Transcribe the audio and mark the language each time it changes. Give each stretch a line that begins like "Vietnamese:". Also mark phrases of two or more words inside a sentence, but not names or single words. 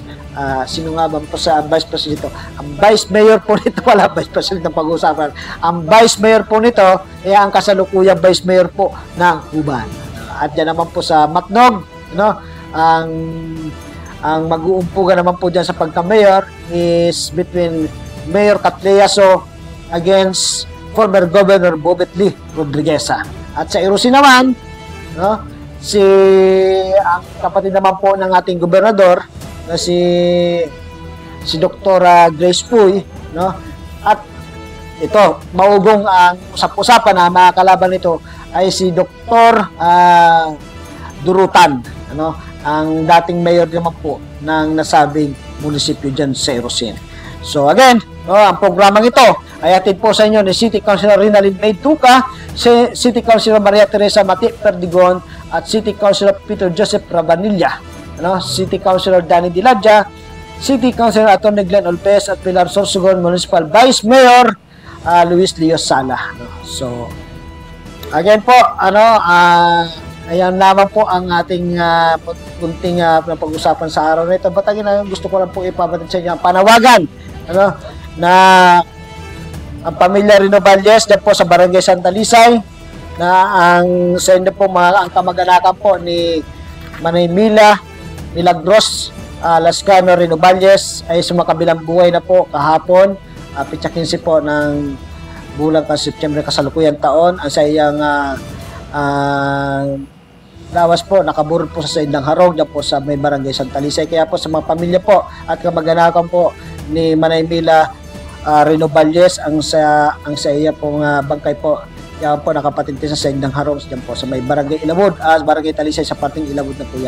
Filipino: Sino nga ba po sa Vice President? Ang Vice Mayor po nito, wala Vice President ng pag-uusapan. Ang Vice Mayor po nito ay ang kasalukuyang Vice Mayor po ng Huban. At yan naman po sa Matnog, ang mag-uumpugan naman po dyan sa pagka-mayor
English: is between
Filipino: Mayor Catleaso against former Governor Bobet Lee Rodrigueza. At sa Irusin naman, ang kapatid naman po ng ating gobernador na si Dr. Grace Puy, at ito, maugong ang usap-usapan na mga kalaban nito ay si Dr. Durutan, ang dating mayor naman po ng nasabing munisipyo dyan sa Irosin. So again, ang programang ito ay hatid po sa inyo ni City Councilor Rinalyn May Tuca, City Councilor Maria Teresa Mati Perdigon at City Councilor Peter Joseph Rabanilla, City Councilor Danny Diladja, City Councilor Atty. Glenn Olpez at Pilar Sorsogon Municipal Vice Mayor Luis Leo Sala. So again po, ayan naman po ang ating kunting pag-usapan sa araw na ito. Batagin na gusto ko lang po ipabatid sa inyo ang panawagan na ang pamilya Rinovalles dyan po sa Barangay Santa Lisay, na ang sa inyo po ang kamag-anakan po ni Manay Mila Milagros Lascano Rinovalles ay sumakabilang buhay na po kahapon, pitsa 15 po ng bulang September kasalukuyang taon.
Bikol: Ang sa iyang lawas po, nakaburol po sa Indang Harong dyan po sa may Barangay Santa Lisay.
Filipino: Kaya po sa mga pamilya po at kamag-anakan po ni Manay Mila Rinovalles, ang sa iya pong bangkay po, yan po nakapatinti sa Indang Harong dyan po sa may Barangay Ilawod, Barangay Talisay sa parting Ilawod na po yan.